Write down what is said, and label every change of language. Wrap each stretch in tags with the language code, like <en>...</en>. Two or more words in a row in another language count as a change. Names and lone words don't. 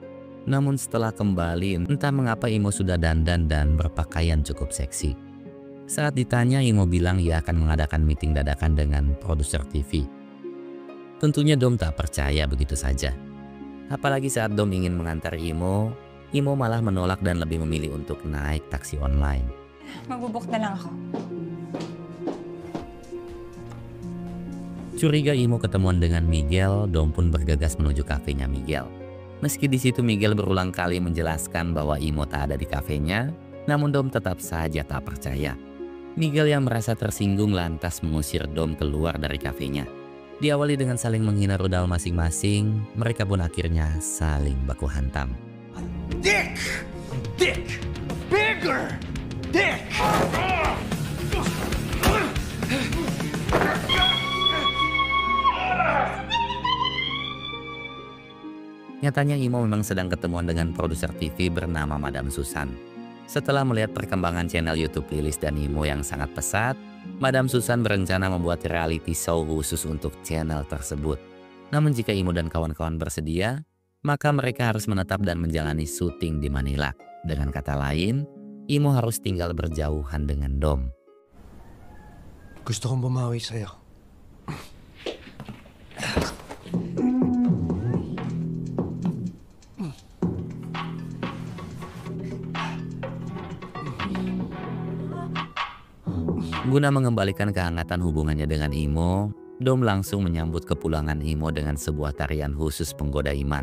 <id>Namun setelah kembali, entah mengapa Imo sudah dandan dan berpakaian cukup seksi. Saat ditanya, Imo bilang ia akan mengadakan meeting dadakan dengan produser TV. Tentunya Dom tak percaya begitu saja. Apalagi saat Dom ingin mengantar Imo malah menolak dan lebih memilih untuk naik taksi online.</id> <tl>Magbubuk na lang ako.</tl> <id>Curiga Imo ketemuan dengan Miguel, Dom pun bergegas menuju kafenya Miguel. Meski di situ Miguel berulang kali menjelaskan bahwa Imo tak ada di kafenya, namun Dom tetap saja tak percaya. Miguel yang merasa tersinggung lantas mengusir Dom keluar dari kafenya. Diawali dengan saling menghina rudal masing-masing, mereka pun akhirnya saling baku hantam.</id> <en>Dick! Dick! Bigger! Dick!</en> <id>Nyatanya Imo memang sedang ketemuan dengan produser TV bernama Madam Susan. Setelah melihat perkembangan channel YouTube Lilis dan Imo yang sangat pesat, Madam Susan berencana membuat</id> <en>reality show</en> <id>khusus untuk channel tersebut. Namun jika Imo dan kawan-kawan bersedia, maka mereka harus menetap dan menjalani syuting di Manila. Dengan kata lain, Imo harus tinggal berjauhan dengan Dom.</id> <tl>Gusto kong bumawi sa'yo.</tl> <id>Guna mengembalikan kehangatan hubungannya dengan Imo, Dom langsung menyambut kepulangan Imo dengan sebuah tarian khusus penggoda iman.</id>